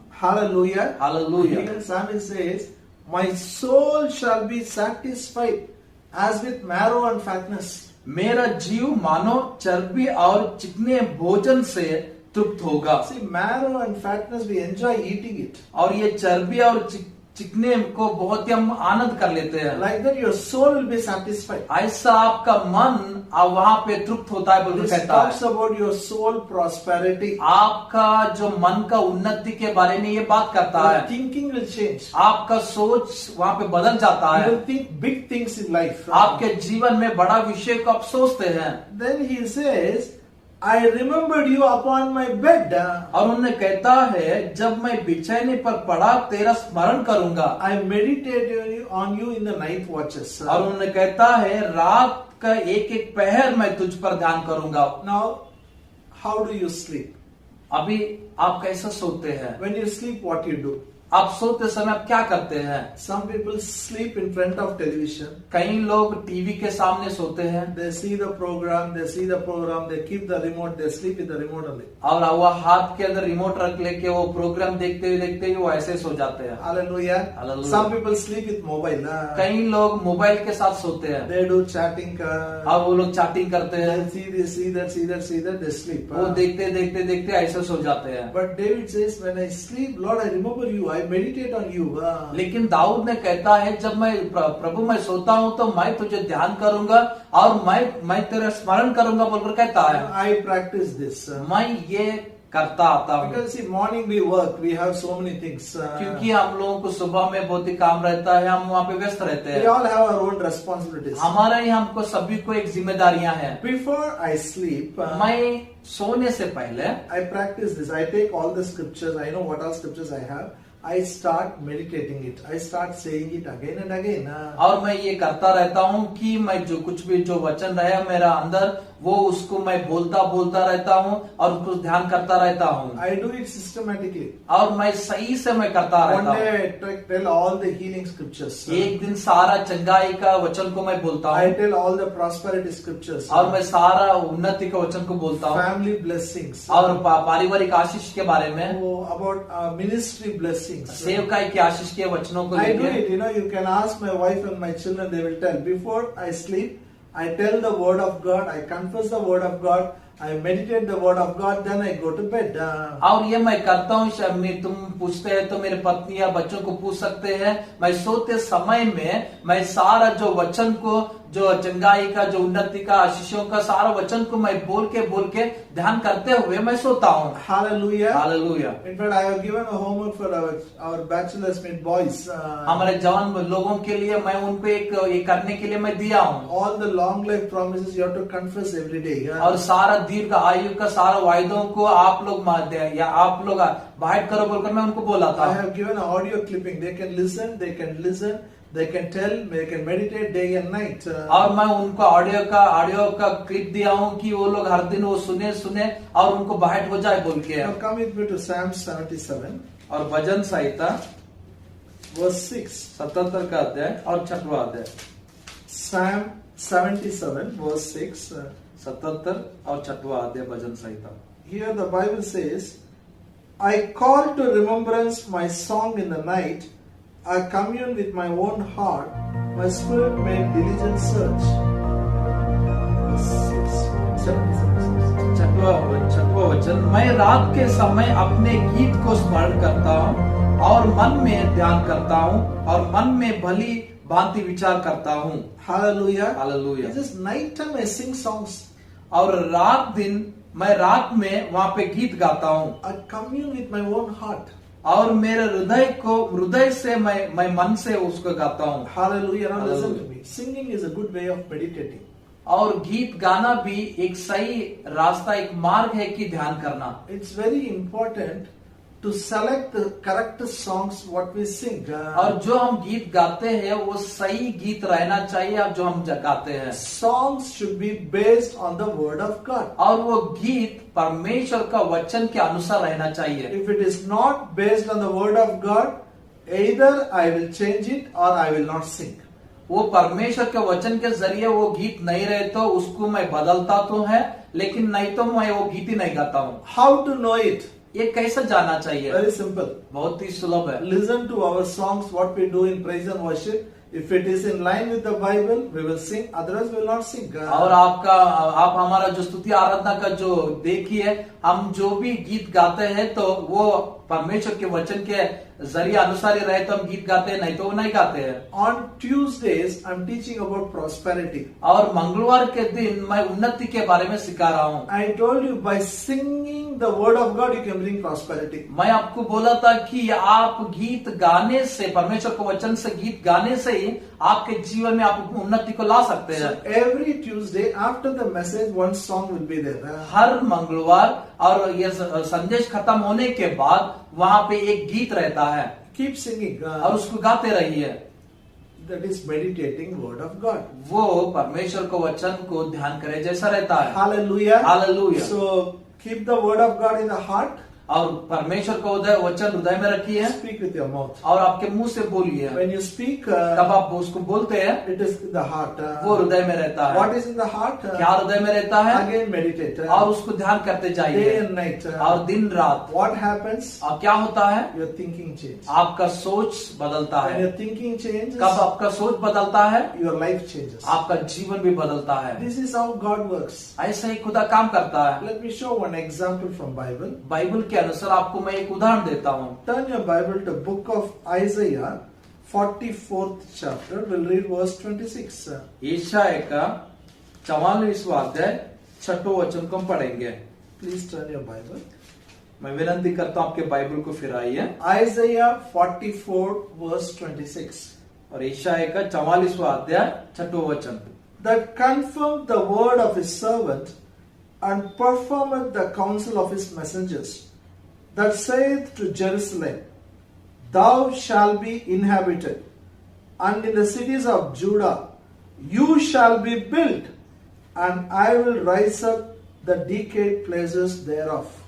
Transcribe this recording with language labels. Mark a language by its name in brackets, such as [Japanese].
[English] Hallelujah. Hallelujah. Here psalmist says, my soul shall be satisfied as with marrow and fatness. [Hindi] मेरा जीव मानो चर्बी और चिकने भोजन से तृप्त होगा। [English] See, marrow and fatness, we enjoy eating it. [Hindi] और ये चर्बी और चिकने को बहुत ही हम आनंद कर लेते हैं। [English] Like that, your soul will be satisfied. [Hindi] ऐसा आपका मन वहां पे तृप्त होता है बोलकर [English] This [Hindi] कहता [English] talks [Hindi] है। [English] about your soul prosperity. [Hindi] आपका जो मन का उन्नति के बारे में ये बात करता [English] Your [Hindi] है। [English] thinking will change. [Hindi] आपका सोच वहां पे बदल जाता [English] You [Hindi] है। [English] will think big things in life. [Hindi] आपके जीवन में बड़ा विषय को आप सोचते हैं। [English] Then he says, I remembered you upon my bed. [Hindi] और उन्हें कहता है जब मैं बिछाने पर पड़ा तेरा स्मरण करूंगा। [English] I meditated on you in the night watches. [Hindi] और उन्हें कहता है रात का एक एक पहर मैं तुझ पर ध्यान करूंगा। [English] Now, how do you sleep? [Hindi] अभी आप कैसे सोते हैं? [English] When you sleep, what you do? [Hindi] आप सोते समय आप क्या करते हैं? [English] Some people sleep in front of television. [Hindi] कई लोग टीवी के सामने सोते हैं। [English] They see the program, they keep the remote, they sleep with the remote only. [Hindi] और वो हाथ के अंदर रिमोट रख लेके वो प्रोग्राम देखते हुए वो ऐसे सो जाते हैं। [English] Hallelujah. Hallelujah. Some people sleep with mobile. [Hindi] कई लोग मोबाइल के साथ सोते हैं। [English] They do chatting. [Hindi] और वो लोग चैटिंग करते हैं। [English] They see this, see that, they sleep. [Hindi] वो देखते ऐसे सो जाते हैं। [English] But David says, when I sleep, Lord, I remember you. I meditate on you. [Hindi] लेकिन दाऊद ने कहता है जब मैं प्रभु मैं सोता हूँ तो मैं तुझे ध्यान करूंगा और मैं तेरा स्मरण करूंगा बोलकर कहता है। [English] I practice this. [Hindi] मैं ये करता आता हूँ। [English] Because see, morning we work, we have so many things. [Hindi] क्योंकि हम लोगों को सुबह में बहुत ही काम रहता है, हम वहाँ पे व्यस्त रहते [English] We [Hindi] हैं। [English] all have our own responsibilities. [Hindi] हमारे ही हमको सभी को एक जिम्मेदारियां हैं। [English] Before I sleep, [Hindi] मैं सोने से पहले [English] I practice this. I take all the scriptures. I know what all scriptures I have. I start meditating it. I start saying it again and again. [Hindi] और मैं ये करता रहता हूँ कि मैं जो कुछ भी जो वचन रहे मेरा अंदर वो उसको मैं बोलता रहता हूँ और उसको ध्यान करता रहता हूँ। [English] I do it systematically. [Hindi] और मैं सही से मैं करता [English] One [Hindi] रहता हूँ। [English] day I tell all the healing scriptures. [Hindi] एक दिन सारा चंगाई का वचन को मैं बोलता [English] I [Hindi] हूँ [English] tell all the prosperity scriptures. [Hindi] और मैं सारा उन्नति का वचन को बोलता हूँ [English] Family blessings. [Hindi] और पारिवारिक आशीष के बारे में, [English] Oh, about ministry blessings. [Hindi] सेवकाई की आशीष के वचनों को [English] I do [Hindi] लेके। [English] it. You can ask my wife and my children. They will tell. Before I sleep, I tell the word of God. I confess the word of God. I meditate the word of God. Then I go to bed. [Hindi] और ये मैं करता हूँ। तुम पूछते हैं तो मेरे पत्नी या बच्चों को पूछ सकते हैं। मैं सोते समय में मैं सारा जो वचन को, जो चंगाई का, जो उन्नति का, आशीषों का सारा वचन को मैं बोल के ध्यान करते हुए मैं सोता हूँ। [English] Hallelujah. [Hindi] Hallelujah. [English] In fact, I have given a homework for our bachelors meet boys. [Hindi] हमारे जवान लोगों के लिए मैं उनको एक करने के लिए मैं दिया हूँ। [English] All the long life promises you have to confess every day. [Hindi] और सारा दीर्घ आयु का सारा वायदों को आप लोग या आप लोग बाइट करो बोलकर मैं उनको बोला था। [English] I have given an audio clipping. They can listen. They can tell. They can meditate day and night. [Hindi] और मैं उनको ऑडियो का क्लिप दिया हूँ कि वो लोग हर दिन वो सुने और उनको बाइट हो जाए बोल के। [English] Now come with me to Psalm 77. [Hindi] और भजन संहिता [English] Verse 6. [Hindi] 77 का अध्याय और 6वां अध्याय। [English] Psalm 77 verse 6. [Hindi] 77 और 6वां अध्याय भजन संहिता। [English] Here the Bible says, I call to remembrance my song in the night. I commune with my own heart. My spirit made diligent search. Verse 6. 77. [Hindi] छठवां वचन, मैं रात के समय अपने गीत को स्मरण करता हूँ और मन में ध्यान करता हूँ और मन में भली भांति विचार करता हूँ। [English] Hallelujah. [Hindi] Hallelujah. [English] This night time I sing songs. [Hindi] और मैं रात में वहाँ पे गीत गाता हूँ [English] I commune with my own heart. [Hindi] और मेरे हृदय से मैं मन से उसको गाता हूँ। [English] Hallelujah. Now listen to Hallelujah. me. Singing is a good way of meditating. [Hindi] और गीत गाना भी एक सही रास्ता, एक मार्ग है कि ध्यान करना। [English] It's very important to select the correct songs what we sing. [Hindi] और जो हम गीत गाते हैं वो सही गीत रहना चाहिए अब जो हम गाते हैं। [English] Songs should be based on the word of God. [Hindi] और वो गीत परमेश्वर का वचन के अनुसार रहना चाहिए। [English] If it is not based on the word of God, either I will change it or I will not sing. [Hindi] वो परमेश्वर के वचन के जरिए वो गीत नहीं रहे तो उसको मैं बदलता तो है, लेकिन नहीं तो मैं वो गीत ही नहीं गाता हूँ। [English] How to know it? [Hindi] ये कैसे जाना चाहिए? [English] Very simple. [Hindi] बहुत ही सुलभ है। [English] Listen to our songs, what we do in praise and worship. If it is in line with the Bible, we will sing. Otherwise, we will not sing. [Hindi] और आप हमारा जो स्तुति आराधना का जो देखिए, हम जो भी गीत गाते हैं तो वो परमेश्वर के वचन के जरिए अनुसार ही रहे तो हम गीत गाते हैं, नहीं तो वो नहीं गाते हैं। [English] On Tuesdays, I'm teaching about prosperity. [Hindi] और मंगलवार के दिन मैं उन्नति के बारे में सिखा रहा हूँ। [English] I told you by singing the word of God, you can bring prosperity. [Hindi] मैं आपको बोला था कि आप गीत गाने से, परमेश्वर के वचन से गीत गाने से ही आपके जीवन में आप उन्नति को ला सकते हैं। [English] So every Tuesday after the message, one song will be there. [Hindi] हर मंगलवार और ये संदेश खत्म होने के बाद वहाँ पे एक गीत रहता है। [English] Keep singing. [Hindi] और उसको गाते रहिए। [English] That is meditating word of God. [Hindi] वो परमेश्वर को वचन को ध्यान करे जैसा रहता है। [English] Hallelujah. Hallelujah. So keep the word of God in the heart. [Hindi] और परमेश्वर को वचन हृदय में रखिए। [English] Speak with your mouth. [Hindi] और आपके मुंह से बोलिए। [English] When you speak, [Hindi] तब आप उसको बोलते हैं, [English] it is in the heart. [Hindi] वो हृदय में रहता है। [English] What is in the heart? [Hindi] क्या हृदय में रहता है? [English] Again meditate. [Hindi] और उसको ध्यान करते [English] Day [Hindi] जाइए [English] and night. [Hindi] और दिन रात। [English] What happens? [Hindi] अब क्या होता है? [English] Your thinking changes. [Hindi] आपका सोच बदलता [English] When [Hindi] है। [English] your thinking changes, [Hindi] कब आपका सोच बदलता है? [English] your life changes. [Hindi] आपका जीवन भी बदलता है। [English] This is how God works. [Hindi] ऐसा ही खुदा काम करता है। [English] Let me show one example from Bible. [Hindi] Bible के अनुसार आपको मैं एक उदाहरण देता हूँ। [English] Turn your Bible to book of Isaiah, 44th chapter. We'll read verse 26. [Hindi] यशायाह का 44वां अध्याय 6वां वचन को हम पढ़ेंगे। [English] Please turn your Bible. [Hindi] मैं विनती करता हूँ आपके बाइबल को फिराइए। [English] Isaiah 44 verse 26. [Hindi] और यशायाह का 44वां अध्याय 6वां वचन। [English] That confirmed the word of his servant and performed the counsel of his messengers. That saith to Jerusalem, thou shalt be inhabited, and in the cities of Judah you shall be built, and I will rise up the decayed places thereof.